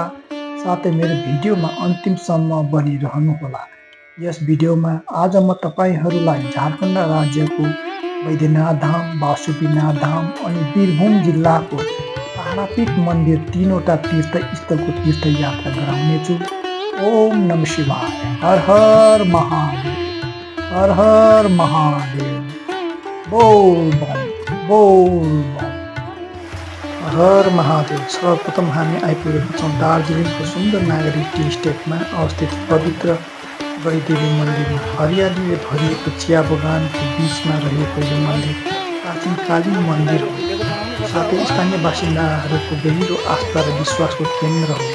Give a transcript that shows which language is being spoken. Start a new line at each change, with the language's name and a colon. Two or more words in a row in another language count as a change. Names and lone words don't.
Nepali: साथै मेरो भिडियोमा अन्तिमसम्म बनिरहनुहोला। यस भिडियोमा आज म तपाईहरूलाई झारखण्ड राज्यको वैद्यनाथ धाम, वासुकीनाथ धाम अनि वीरभूम जिल्लाको तारापीठ मन्दिर तीनवटा तीर्थस्थलको तीर्थयात्रा गराउनेछु।
Sanskrit: ओम नमः शिवाय। हर हर महादेव, हर हर महादेव।
Hindi: बोल बम, बोल बम।
Sanskrit: हर हर महादेव।
Nepali: सर्वप्रथम हामी आइपुगेका छौँ दार्जिलिङको सुन्दर नागरिक टी स्टेटमा अवस्थित पवित्र गैदेवी मन्दिरमा। हरियालीले भरिएको चिया बगानको बिचमा रहेको यो मन्दिर प्राचीन काली मन्दिर हो, साथै स्थानीय बासिन्दाहरूको गहिरो आस्था र विश्वासको केन्द्र हो।